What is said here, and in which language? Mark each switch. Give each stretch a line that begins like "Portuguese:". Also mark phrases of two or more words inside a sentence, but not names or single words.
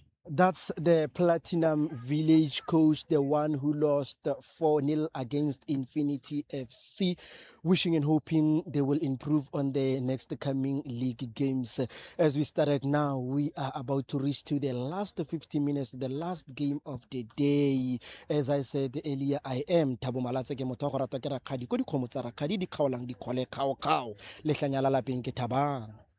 English: That's the Platinum Village coach, the one who lost 4-0 against Infinity FC. Wishing and hoping they will improve on the next coming league games. As we started now, we are about to reach to the last 50 minutes, the last game of the day. As I said earlier, I am
Northern Sotho: Thabo Malatse ke motho go ratwa ke rakgadi ko dikgomo tsa rakgadi di kgaolang di kgole kgao lehlanya la lapeng ke Thabang.